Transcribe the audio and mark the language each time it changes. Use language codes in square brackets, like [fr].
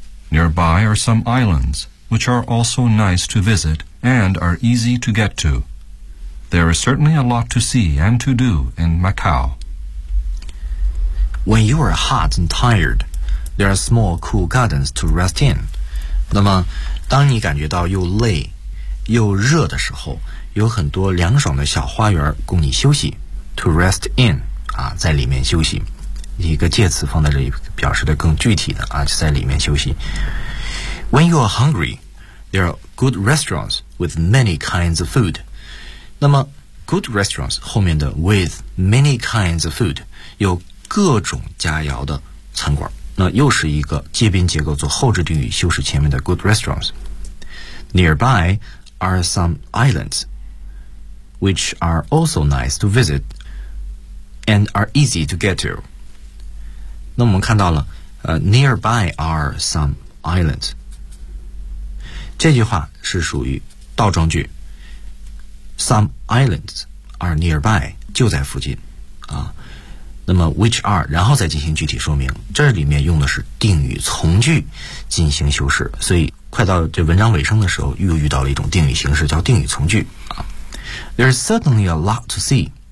[en] Nearby are some islands. Which are also nice to visit and are easy to get to. There is certainly a lot to see and to do in Macau. When you are hot and tired, there are small cool gardens to rest in. [zh] 那么，当你感觉到又累又热的时候，有很多凉爽的小花园供你休息。 [en] To rest in, [zh] 啊，在里面休息。一个介词放在这里，表示的更具体的啊，就在里面休息。 [en] When you are hungry, there are good restaurants with many kinds of food. [zh] 那么 good restaurants 后面的 [en] with many kinds of food [zh] 有各种佳肴的餐馆，那又是一个介宾结构做后置定语修饰前面的 good restaurants. [en] Nearby are some islands, which are also nice to visit and are easy to get to. [zh] 那我们看到了 [en] nearby are some islands. [zh] 这句话是属于倒装句。 [en] Some islands are nearby, [zh] 就在附近。啊，那么 which are, 然后再进行具体说明。这里面用的是定语从句进行修饰。所以快到这文章尾声的时候又遇到了一种定语形式叫定语从句。 [en] 啊、There is certainly a lot to see.